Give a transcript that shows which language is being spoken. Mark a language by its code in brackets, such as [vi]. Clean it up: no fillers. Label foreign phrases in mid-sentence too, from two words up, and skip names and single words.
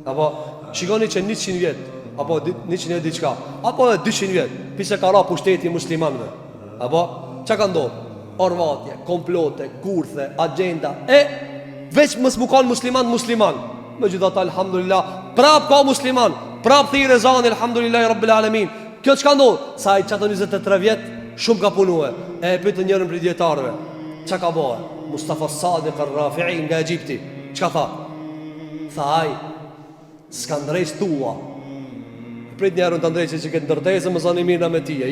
[sq] Apo shikoni që 100 vjet, apo 100 vjet diçka, apo 200 vjet, pse ka ra pushteti muslimanëve. Apo çka ka ndodhur? Orvatje, komplote, kurthe, agenda. Veç mos më kanë musliman. Megjithatë alhamdulillah, prap ka musliman, prap thirrë ezani [ar] الحمد لله رب العالمين. [sq] Kjo çka ndodh? Sa ai çato 23 vjet shumë ka punuar. Pyet njërin prej dietarëve, çka ka bëu? Mustafa Sadiq al-Rafi'i nga Egjipti. Çka tha? Tha ai, s'ka ndrejt tua. Prit njerën të ndrejt që këtë ndërtesë më zani mirë me tije.